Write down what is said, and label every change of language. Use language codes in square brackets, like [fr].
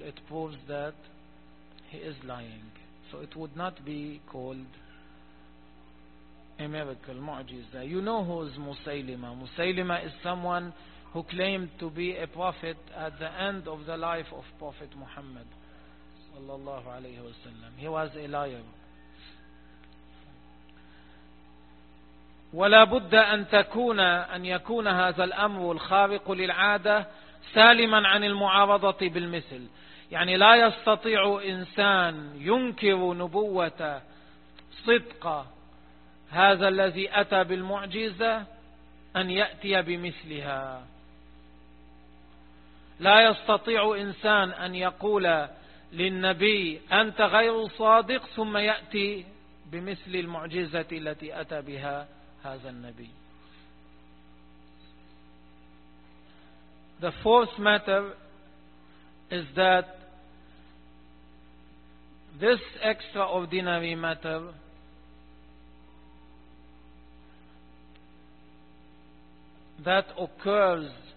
[en] It proves that he is lying. So it would not be called a miracle, mu'jiza. You know who is Musaylima. Musaylima is someone who claimed to be a prophet at the end of the life of Prophet Muhammad [ar] sallallahu alayhi wa sallam. [en] He was a liar. [ar] وَلَا بُدَّ أَن يَكُونَ هَذَا الْأَمْرُ الْخَارِقُ لِلْعَادَةِ سالما عن المعارضة بالمثل. يعني لا يستطيع إنسان ينكر نبوة صدق هذا الذي أتى بالمعجزة أن يأتي بمثلها. لا يستطيع إنسان أن يقول للنبي أنت غير صادق ثم يأتي بمثل المعجزة التي أتى بها هذا النبي. [en] The fourth matter is that this extraordinary matter that occurs